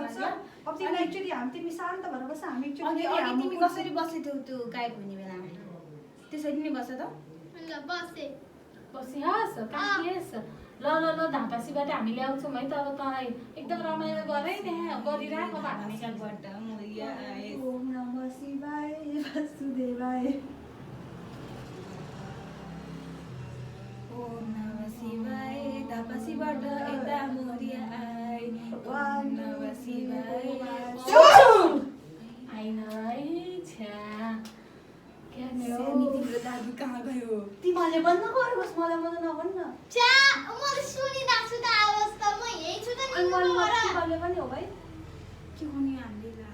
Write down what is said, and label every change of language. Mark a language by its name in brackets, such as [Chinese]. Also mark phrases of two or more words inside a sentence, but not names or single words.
[Nepali] सक्छ अब तिमीलाई एक्चुअली तिमी शान्त भएर बस हामी अघि एक्चुअली अघि तिमी कसरी बस्दै थियौ त्यो गाई भन्ने बेलामा त्यसरी नै बस्छ त ल बसे बसिहास काटिएस ल ल ल धापासीबाट हामी ल्याउँछौँ है त अब तँलाई एकदम रमाइलो गरे त्यहाँ गरिराख अब हामी निकालबाट मोरिया आए [Sanskrit] ओम नमः शिवाय वासुदेवाय ओम नमः शिवाय [Nepali] धापासीबाट यता मोरिया आए [Sanskrit] ओम नमः शिवाय [Nepali] आइन है छ्या सानी तिम्रो दाजु कहाँ गयो तिमीले बन्द गर्नुहोस् मलाई मन नभन्न च्या म सुनिरहेको छु त आवाज त म यही छु त अनि निनुको घर तिमीले पनि हो भाइ के हुने हामीले